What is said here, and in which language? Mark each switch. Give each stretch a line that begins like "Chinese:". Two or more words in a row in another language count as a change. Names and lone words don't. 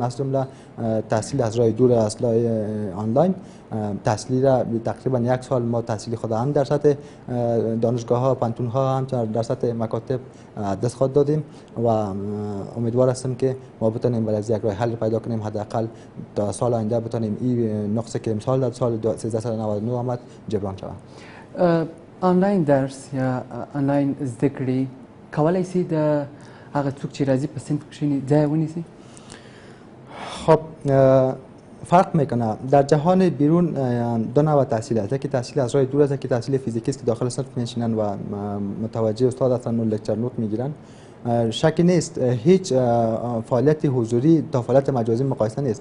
Persian: از جمله تحصیل از راه دور، اصلای آنلاین تحصیلی را تقریبا یک سال ما تحصیلی خود هم در سطح دانشگاه ها، پانتون ها، هم در سطح مکاتب دست خود دادیم و امیدوار هستم که ما بتونیم برای یک راه حل پیدا کنیم، حداقل تا سال آینده بتونیم این نقصی که امسال در سال 1399 آمد جبران شود.
Pashto: آنلاین درس یا آنلاین زده کړې کولی سي د هغه څوک چې راځي په صنف کښې ځای ونیسي؟
Persian: خب فرق میکنه. در جهان بیرون دو نوع تحصیل است، یکی تحصیل از راه دور است، یکی تحصیل فیزیکی است که داخل صنف میشینن و متوجه استاد هستن و لکچر نوت میگیرن. شکی نیست هیچ فعالیت حضوری تا فعالیت مجازی مقایسه نیست.